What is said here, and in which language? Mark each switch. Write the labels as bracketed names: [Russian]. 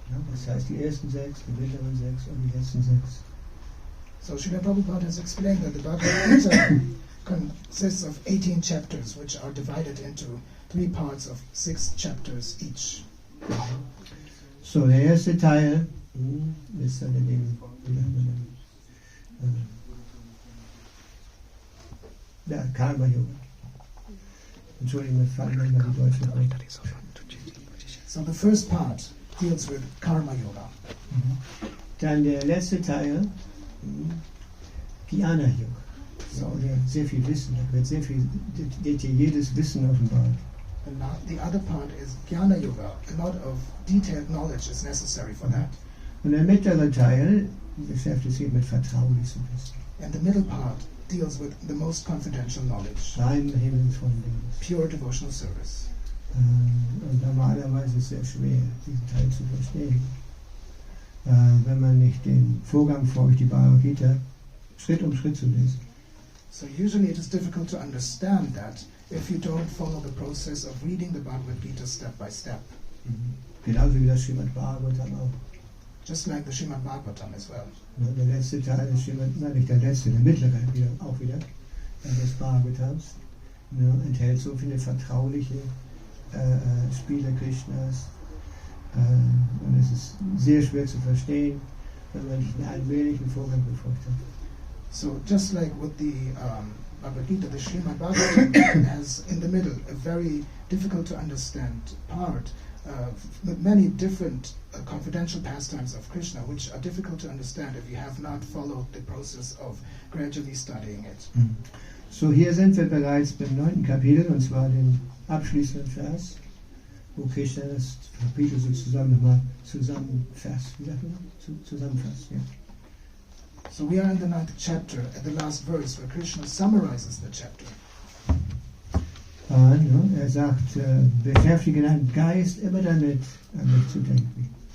[German] Das heißt die ersten 6, die mittleren 6 und die letzten 6. [English] So Srila Prabhupada has explained that the Bhagavad-gita consists of 18 chapters which are divided into 3 parts of 6 chapters each. [German] So, der erste Teil ist dann in dem Karma Yoga. Entschuldigung, mir fallen manchmal die deutschen Wörter. [English] So the first part deals with Karma Yoga. [German] Dann der letzte Teil, Jnana Yoga. So, sehr viel Wissen, da wird sehr viel detailliertes Wissen offenbart. [English] And now the other part is Jnana Yoga. A lot of detailed knowledge is necessary for that. [German] Und der mittlere Teil beschäftigt sich mit vertraulichem Wissen. [English] And the middle part deals with the most confidential knowledge. [German] Rein himmelsvollen Dinges. [English] Pure devotional service. [German] Und normalerweise ist es sehr schwer, diesen Teil zu verstehen. Wenn man nicht den Vorgang folgt, die Bhagavad-gita Schritt um Schritt zu lesen. [English] So usually it is difficult to understand that if you don't follow the process of reading the Bhagavad-gita step by step. [German] Genauso wie das Srimad Bhagavatam auch. [English] Just like the Srimad Bhagavatam as well. [German] Der letzte Teil des nicht der letzte, der mittlere auch wieder des Bhagavatams enthält so viele vertrauliche Spiele Krishnas. Und es ist sehr schwer zu verstehen, wenn man nicht einen allmählichen Vorgang befolgt hat. [English] So just like with the Bhagavad-gita, the Srimad Bhagavatam has in the middle a very difficult to understand part with many different confidential pastimes of Krishna, which are difficult to understand if you have not followed the process of gradually studying it. [German] So, hier sind wir bereits beim 9. Kapitel, und zwar dem abschließenden Vers, wo Krishna das Kapitel sozusagen nochmal zusammenfasst. Wie sagt man? Zusammenfasst, ja. [English] So we are in the 9th chapter, at the last verse, where Krishna summarizes the chapter. [German] Er sagt, beschäftige deinen Geist immer damit, an mich zu denken.